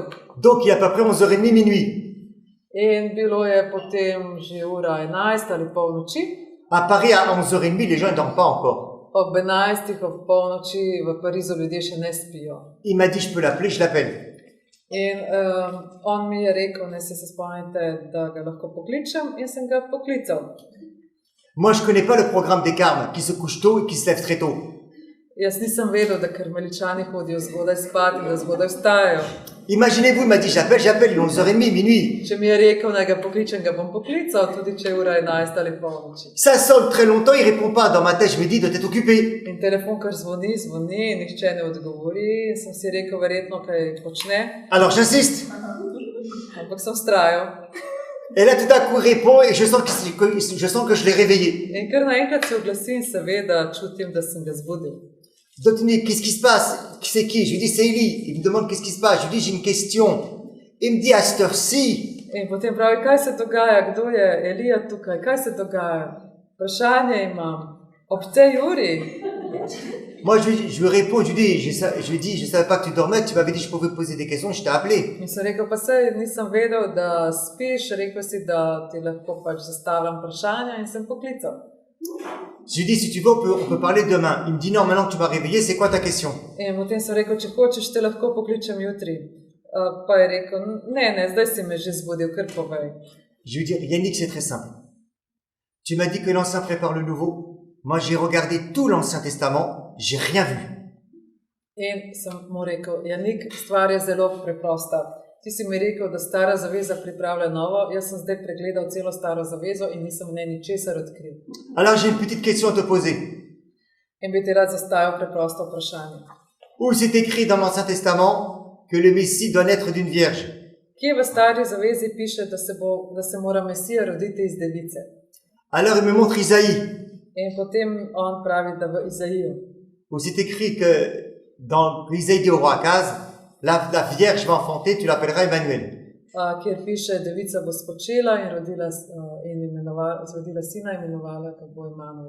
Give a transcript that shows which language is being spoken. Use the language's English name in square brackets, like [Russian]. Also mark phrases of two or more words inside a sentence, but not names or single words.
[French] Donc, il y a à peu près 11h30, minuit. [Slovenian] In bilo je potem že ura 11 ali polnoči. [French] À Paris, à 11h30, les gens ne dorment pas encore. [Slovenian] Ob 11, ob polnoči v Parizu ljudje še ne spijo. [French] Il m'a dit, je peux l'appeler, je l'appelle. [Slovenian] In on mi je rekel, ne se spomnite, da ga lahko pokličem, in sem ga poklical. [French] Moi, je connais pas le programme des Carmes, qui se couchent tôt et qui se lèvent très tôt. [Slovenian] Jaz nisem vedel, da karmeličani hodijo zgodaj spat in da zgodaj vstajajo. [French] Imaginez-vous, il m'a dit, j'appelle, il est 11h30, minuit. [Slovenian] Če mi je rekel, naj ga pokličem, ga bom poklical, tudi če je ura 11 ali polnoči. [French] Ça sonne très longtemps, il répond pas. Dans ma tête, je me dis, il doit être occupé. [Slovenian] In telefon kar zvoni, nihče ne odgovori, sem si rekel, verjetno kaj počne, [French] Alors, j'insiste. [Slovenian] ampak sem vztrajal. [French] Et là, tout d'un coup, il répond et je sens que je l'ai réveillé. [Slovenian] In kar naenkrat se oglasi in seveda čutim, da sem ga zbudil. [French] Donc, il me dit, qu'est-ce qui se passe? C'est qui? Je lui dis, c'est Élie. Il me demande, qu'est-ce qui se passe? Je lui dis, j'ai une question. Il me dit, à cette heure-ci, [Slovenian] In potem pravi, kaj se dogaja, kdo je Elija tukaj, kaj se dogaja? Vprašanje imam. Ob tej uri? [French] moi, je lui réponds, je lui dis, je savais pas que tu dormais, tu m'avais dit, je pouvais poser des questions, je t'ai appelé. [Slovenian] In sem rekel, pa sej nisem vedel, da spiš, rekel si, da ti lahko pač zastavljam vprašanja in sem poklical. [French] Je lui dis, si tu veux, on peut parler demain. Il me dit, non, maintenant que tu m'as réveillé, c'est quoi ta question? [Slovenian] In potem sem rekel, če hočeš, te lahko pokličem jutri. Pa je rekel, ne, zdaj si me že zbudil, kar povej. [French] Je lui dis, Yannick, c'est très simple. Tu m'as dit que l'Ancien prépare le Nouveau. Moi, j'ai regardé tout l'Ancien Testament, j'ai rien vu. [Slovenian] In sem mu rekel, Janik, stvar je zelo preprosta. Ti si mi rekel, da stara zaveza pripravlja novo, jaz sem zdaj pregledal celo staro zavezo in nisem v njej ničesar odkril. [French] Alors, j'ai une petite question à te poser. [Slovenian] In bi ti rad zastavil preprosto vprašanje. [French] Où c'est écrit dans l'Ancien Testament que le Messie doit naître d'une vierge? [Slovenian] Kje v stari zavezi piše, da se mora Mesija roditi iz device? [French] Alors, il me montre Isaïe, [Slovenian] In potem on pravi, da v Izaiju. [French] où c'est écrit que dans Isaïe dit au roi Akaz, la vierge va enfanter, tu l'appelleras Emmanuel. [Slovenian] Kjer piše, devica bo spočila in rodila sina, imenovala ga bo Emanuel.